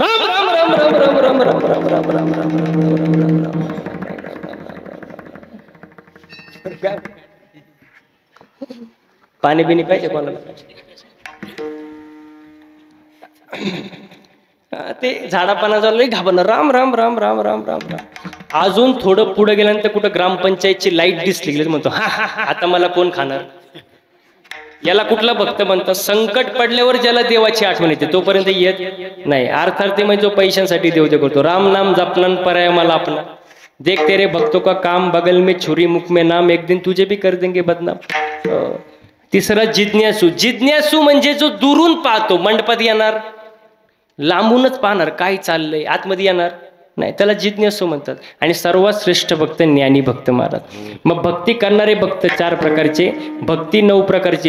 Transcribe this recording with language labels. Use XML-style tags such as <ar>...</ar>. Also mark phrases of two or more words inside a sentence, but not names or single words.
<mr>राम राम राम राम राम राम राम राम राम राम राम राम. पाणी बिनी पाहिजे कोणाला? ते झाडापानाचा लई घाबरणार. राम राम राम राम राम राम राम. अजून थोडं पुढे गेल्यानंतर कुठं ग्रामपंचायतची लाईट दिसली गेली म्हणतो हा हा हा, आता मला कोण खाणार? याला कुठला भक्त म्हणतात? संकट पडल्यावर ज्याला देवाची आठवण येते तोपर्यंत येत नाही. अर्थार्थी म्हणजे जो पैशांसाठी देव ते करतो. राम नाम जपनन पर्याय मला आपला.</mr> <hi>देख तेरे भक्तों का काम बगल में छुरी मुख में नाम एक दिन तुझे भी कर देंगे बदनाम.</hi> <mr>तिसरा जिज्ञासू. जिज्ञासू म्हणजे जो दुरून पाहतो. मंडपात येणार, लांबूनच पाहणार काय चाललंय, आतमध्ये येणार नाही, त्याला जिज्ञासू म्हणतात. आणि सर्वात श्रेष्ठ भक्त ज्ञानी भक्त महाराज. मग भक्ती करणारे भक्त 4 प्रकारचे. भक्ती 9 प्रकारचे.</mr>